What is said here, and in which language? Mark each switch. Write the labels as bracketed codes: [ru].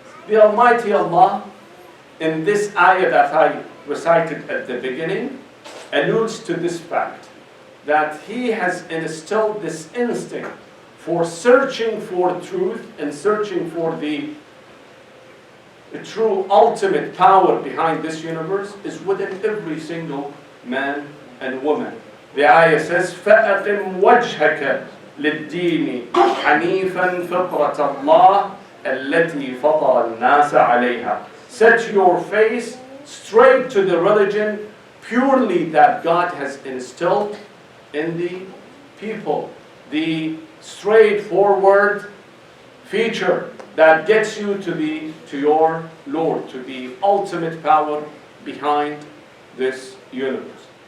[en] The Almighty Allah, in this ayah that I recited at the beginning, alludes to this fact, that He has instilled this instinct for searching for truth and searching for the true ultimate power behind this universe is within every single man and woman. [ar] The ayah says, فَأَقِمْ وَجْهَكَ لِلدِّينِ حَنِيفًا فِطْرَةَ اللَّهِ الَّتِي فَطَرَ النَّاسَ عَلَيْهَا. [en] Set your face straight to the religion purely that God has instilled in the people. The straightforward feature that gets you to your Lord, to the ultimate power behind this universe.